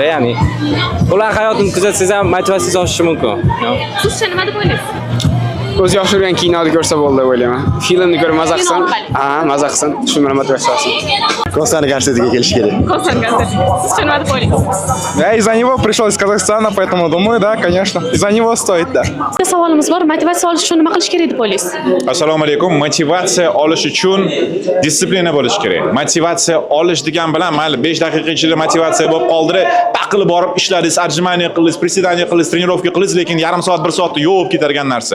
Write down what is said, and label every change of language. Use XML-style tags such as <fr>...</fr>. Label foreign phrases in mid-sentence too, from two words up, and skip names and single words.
<uz>Ya'ni ular hayotini kuzatsangiz ham motivatsiyangiz oshishi mumkin. Siz nima deb o'ylaysiz? O'zi yosh ko'rgan kinoni ko'rsa bo'ldi deb o'ylayman. Filmni ko'rib maza qilsin. Maza qilsin. Shu bilan motivatsiya olsin. Konsertga kelish kerak. Siz nima deb o'ylaysiz?</uz> <ru>Я из-за него пришел из Казахстана, поэтому думаю, да, конечно. Из-за него стоит, да.</ru> <uz>Savolimiz bor. Motivatsiya olish uchun nima qilish kerak deb o'ylaysiz? Assalomu alaykum. Motivatsiya olish uchun disiplina bo'lish kerak. Motivatsiya olish degan bilan mayli 5 daqiqa ichida motivatsiya bo'lib qoldi, paqilib borib ishladingiz, отжимание qildingiz, приседание qildingiz, trenirovka qildingiz, lekin yarim soat, 1 soatda yo'q ketadigan narsa.</uz>